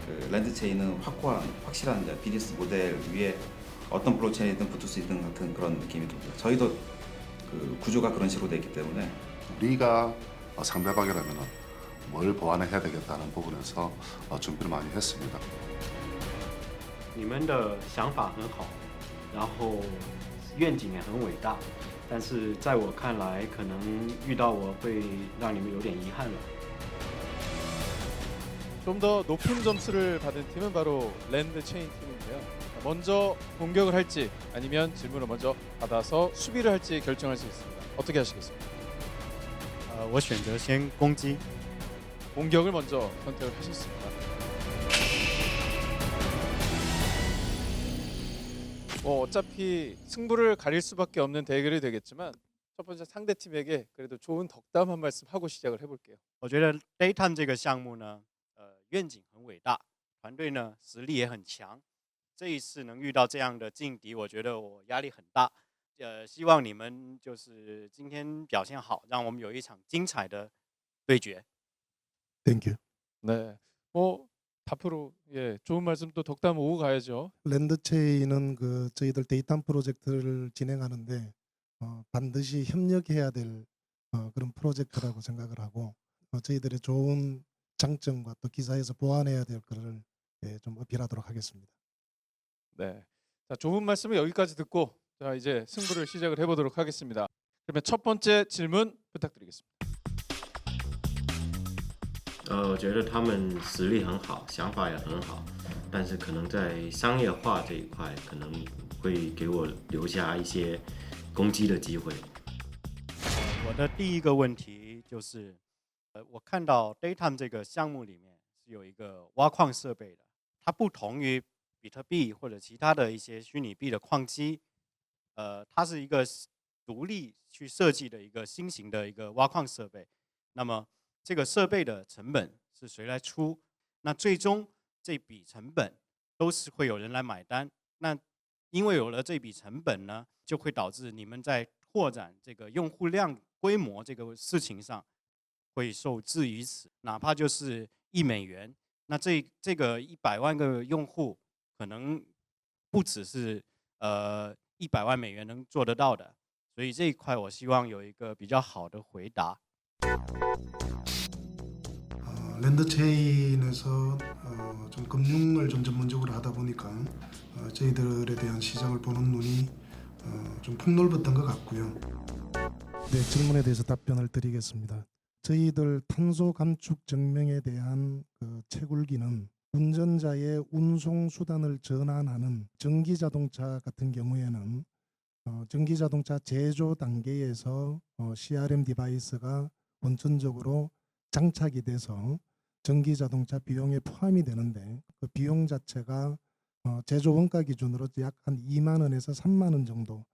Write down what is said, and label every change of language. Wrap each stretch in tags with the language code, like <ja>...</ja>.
<ko>랜드 체인은 확실한 비즈니스 모델 위에 어떤 블록체인이든 붙을 수 있는 같은 그런 느낌이 듭니다. 저희도 그 구조가 그런 식으로 되어 있기 때문에 우리가 상대방이라면 뭘 보완해야 되겠다는 부분에서 준비를 많이 했습니다.</ko> <zh>你们的想法很好，然后愿景也很伟大，但是在我看来，可能遇到我会让你们有点遗憾了。</zh> <ko>좀 더 높은 점수를 받은 팀은 바로 랜드 체인 팀인데요. 먼저 공격을 할지 아니면 질문을 먼저 받아서 수비를 할지 결정할 수 있습니다. 어떻게 하시겠습니까?</ko> <zh>我选择先攻击。</zh> <ko>공격을 먼저 선택을 하셨습니다. 뭐 어차피 승부를 가릴 수밖에 없는 대결이 되겠지만 첫 번째 상대 팀에게 그래도 좋은 덕담 한 말씀 하고 시작을 해볼게요.</ko> <zh>我觉得 Daytime 这个项目呢，愿景很伟大，团队呢实力也很强。这一次能遇到这样的劲敌，我觉得我压力很大。希望你们就是今天表现好，让我们有一场精彩的对决。</zh> <en>Thank you.</en> <ko>네, 뭐 앞으로 좋은 말씀 또 덕담 오고 가야죠. 랜드 체인은 저희들 데이터 프로젝트를 진행하는데 반드시 협력해야 될 그런 프로젝트라고 생각을 하고 저희들의 좋은 장점과 또 기사에서 보완해야 될 것을 좀 어필하도록 하겠습니다. 네, 자, 좋은 말씀은 여기까지 듣고 자, 이제 승부를 시작을 해보도록 하겠습니다. 그러면 첫 번째 질문 부탁드리겠습니다.</ko> <zh>我觉得他们实力很好，想法也很好，但是可能在商业化这一块，可能会给我留下一些攻击的机会。我的第一个问题就是，我看到 Daytime 这个项目里面是有一个挖矿设备的，它不同于比特币或者其他的一些虚拟币的矿机，它是一个独立去设计的一个新型的一个挖矿设备。那么这个设备的成本是谁来出？那最终这笔成本都是会有人来买单。那因为有了这笔成本呢，就会导致你们在拓展这个用户量规模这个事情上会受制于此。哪怕就是$1，那这个100万个用户可能不只是$100万能做得到的。所以这一块我希望有一个比较好的回答。</zh> <ko>랜드체인에서 좀 금융을 좀 전문적으로 하다 보니까 저희들에 대한 시장을 보는 눈이 좀 폭넓었던 것 같고요. 네, 질문에 대해서 답변을 드리겠습니다. 저희들 탄소 감축 증명에 대한 그 채굴기는 운전자의 운송 수단을 전환하는 전기 자동차 같은 경우에는 전기 자동차 제조 단계에서 CRM 디바이스가 원천적으로 장착이 돼서 전기 자동차 비용에 포함이 되는데 그 비용 자체가 제조 원가 기준으로 약 한 2만 원에서 3만 원 정도.</ko>